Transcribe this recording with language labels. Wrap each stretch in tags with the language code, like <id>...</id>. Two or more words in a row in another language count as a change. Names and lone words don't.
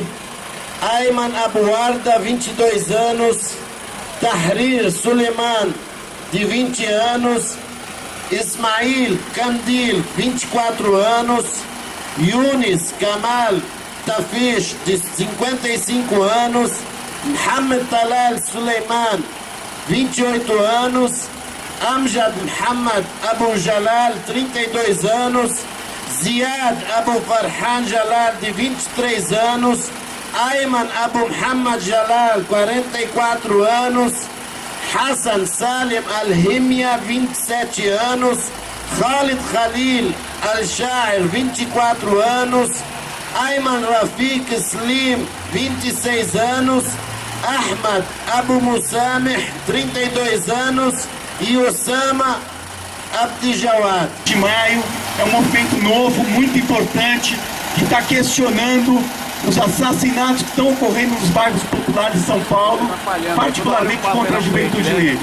<pt>Ayman Abu Warda, 22 anos. Tahrir Suleiman, de 20 anos. Ismail Kandil, 24 anos. Yunis Kamal Tafish, de 55 anos. Mohamed Talal Suleiman, 28 anos. Amjad Muhammad Abu Jalal, 32 anos. Ziad Abu Farhan Jalal, de 23 anos. Ayman Abu Muhammad Jalal, 44 anos. Hassan Salim Al-Himya, 27 anos. Khalid Khalil Al-Sha'ir, 24 anos. Ayman Rafiq Slim, 26 anos. Ahmad Abu Musameh, 32 anos. E Osama Abdi Jawad. De maio é um movimento novo, muito importante, que está questionando os assassinatos que estão ocorrendo nos bairros populares de São Paulo, particularmente contra a juventude negra.</pt>